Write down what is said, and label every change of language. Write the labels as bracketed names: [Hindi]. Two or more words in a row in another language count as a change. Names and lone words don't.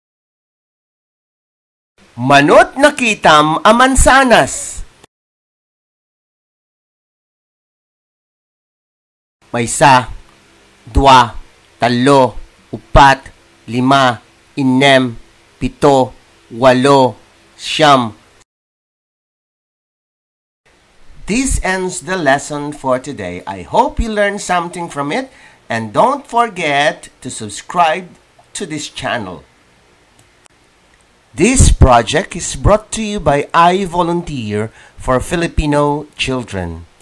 [Iloko] Manot nakitam a mansanas. Maysa, dua, talo, upat, lima, inem, pito, walo, siyam. [English] This ends the lesson for today. I hope you learned something from it, and don't forget to subscribe to this channel. This project is brought to you by I Volunteer for Filipino Children.